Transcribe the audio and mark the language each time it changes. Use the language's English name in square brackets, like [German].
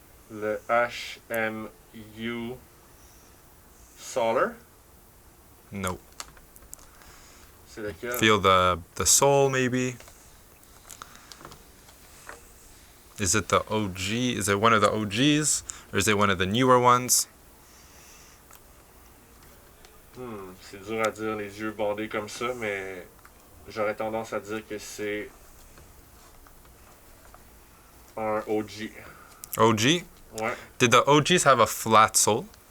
[French] Le HMU Solar. [English] No. [French] C'est lequel? [English] Feel the soul maybe. Is it the OG? Is it one of the OGs? Or is it one of the newer ones? [French] C'est dur à dire, les yeux bandés comme ça, mais j'aurais tendance à dire que c'est un OG. [English] OG? [French] Ouais. [English] Did the OGs have a flat sole?